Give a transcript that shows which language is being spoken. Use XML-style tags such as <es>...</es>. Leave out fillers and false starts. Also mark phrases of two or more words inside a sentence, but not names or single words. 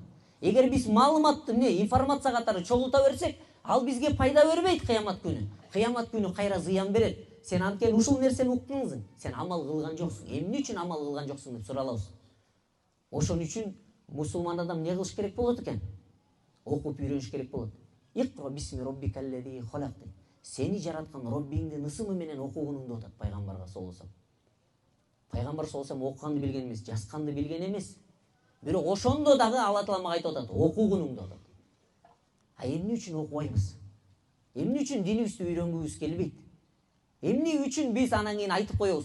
<ky>Эгер биз маалыматты информация катары чогулта берсек, ал бизге пайда бербейт кыямат күнү. Кыямат күнү кайра зыян берет. Сен анткени ушул нерсени уктуңсуң, сен амал кылган жоксуң. Эмне үчүн амал кылган жоксуң деп суралабыз. Ошон үчүн мусулман адам не кылыш керек болот экен? Окуп үйрөнүш керек болот.</ky> <ar>اقرأ باسم ربك الذي خلق.</ar> <ky>Сени жараткан Роббиңдин ысымы менен окугунуңду атат пайгамбарга</ky> <ar>صلى الله عليه.</ar> <ky>Пайгамбар</ky> <ar>صلى الله عليه</ar> <ky>окуганды билген эмес, жазганды билген эмес. Бирок ошондо дагы Алла Таала мага айтып атат, окугунуңду атат. А эмне үчүн окубайбыз? Эмне үчүн динибизди үйрөнгүбүз келбейт? Эмне үчүн биз анан кийин айтып коебуз?</ky>